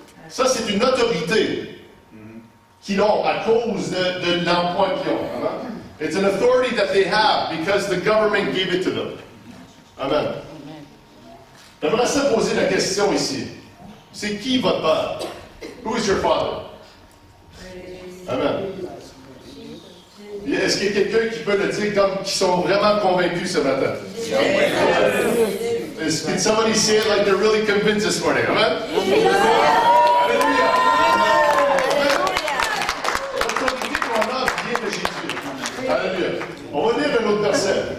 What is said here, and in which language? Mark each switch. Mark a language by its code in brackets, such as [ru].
[fr] Ça, c'est une autorité qu'ils ont à cause de l'emploi qu'ils ont. Amen. [en] It's an authority that they have because the government gave it to them. Amen. [fr] J'aimerais ça poser la question ici. C'est qui votre père? [en] Who is your father? [fr] Amen. Est-ce qu'il y a quelqu'un qui peut le dire comme qui sont vraiment convaincus ce matin? [en] Can somebody say it like they're really convinced this morning? Amen? Alléluia! [fr] L'autorité qu'on a vient de Jésus. Alléluia. On va lire un autre verset.